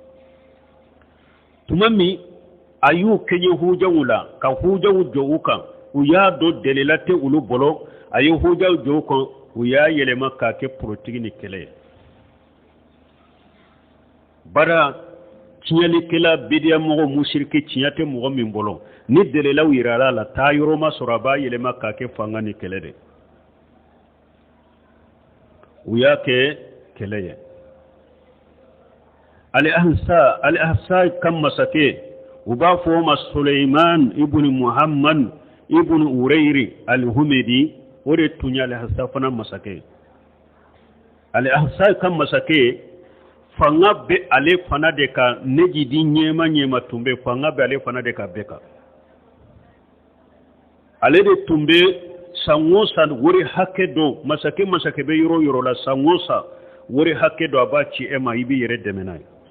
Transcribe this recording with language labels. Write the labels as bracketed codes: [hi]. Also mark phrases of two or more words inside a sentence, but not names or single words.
[bm] tuma min a y'u kɛɲɛ hujaw la ka hujaw jɔ u kan u y'a dɔn dɛlɛla tɛ olu bolo a ye hujaw jɔ u kan u y'a yɛlɛma k'a kɛ porotigi ni kɛlɛ ye bara tiɲɛlikɛla bidiyamɔgɔ musirike tiɲɛ tɛ mɔgɔ min bolo ni dɛlɛlaw yirala la taa yɔrɔ ma sɔrɔ a b'a yɛlɛma k'a kɛ fanga ni kɛlɛ de u y'a kɛ kɛlɛ ye al-ahsa kan masakɛ u b'a fɔ o ma Suleiman ibn Muhammad ibn Urayri al-Humedi o de tun ye al-ahsa fana masakɛ al-ahsa kan masakɛ fanga bɛ ale fana de ka nejidi ɲɛma tun bɛ fanga bɛ ale fana de ka bɛɛ kan ale de tun bɛ san o san wari hakɛ dɔ masakɛ bɛ yɔrɔ o yɔrɔ la san o san wari hakɛ dɔ a b'a ci e ma i b'i yɛrɛ dɛmɛ n'a ye